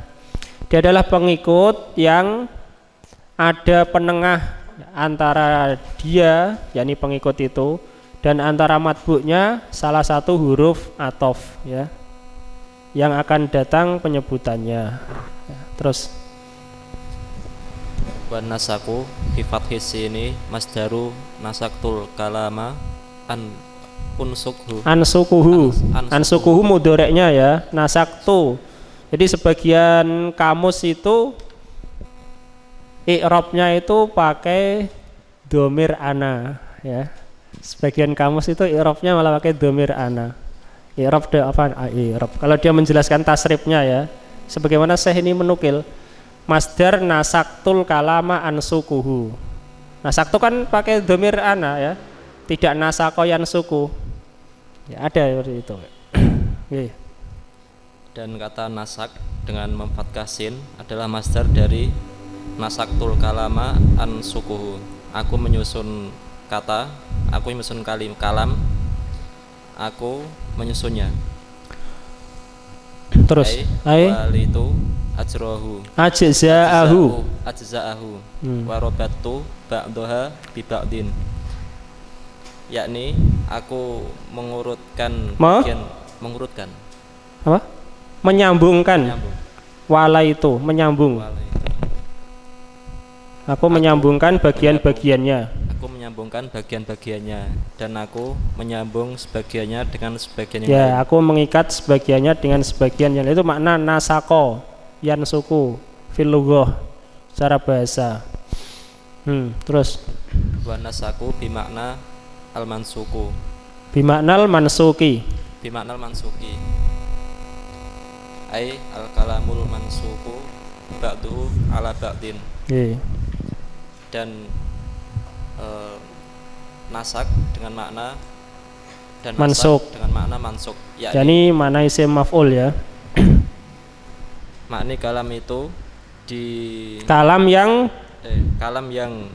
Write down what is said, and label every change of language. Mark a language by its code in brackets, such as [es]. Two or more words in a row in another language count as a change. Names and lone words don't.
[id] Dia adalah pengikut yang ada penengah antara dia, yakni pengikut itu, dan antara matbu'nya salah satu huruf ataf ya, yang akan datang penyebutannya. Ya, terus [ar] والنسك في فتح السين مصدر نسكت الكلام أنسكه [id] mudoreknya ya, nasaktu. Jadi sebagian kamus itu i'rabnya itu pakai [ar] ضمير أنا [id] ya. Sebagian kamus itu i'rabnya malah pakai [ar] ضمير أنا. إعراب إعراب. [id] Kalau dia menjelaskan tasrifnya ya, sebagaimana Syekh ini menukil masdar [ar] نسكت الكلام أنسكه. [id] Nasaktu kan pakai [ar] ضمير أنا [id] ya, tidak nasakoyan suku. Ya ada seperti itu. Okay. Dan kata nasak dengan memfathah sin adalah masdar dari [ar] نسكت الكلام أنسكه. [id] Aku menyusun kata, aku menyusun kalam, aku menyusunnya. Terus [ar] ووليت أجزاءه وربطت بعضها ببعض, [id] yakni aku mengurutkan apa? Menyambungkan. Wala itu menyambung. Aku menyambungkan bagian-bagiannya. Dan aku menyambung sebagiannya dengan sebagian yang lain. Aku mengikat sebagiannya dengan sebagian yang lain. Itu makna [ar] نسك ينسك في اللغة, [id] secara bahasa. Terus [ar] والنسك بمعنى المنسوك. بمعنى المنسوك. أي الكلام المنسوك بعضه على بعض. [id] Dan nasak dengan makna dan mansuk dengan makna mansuk, yakni makna isim maf'ul ya. Makni kalam itu di kalam yang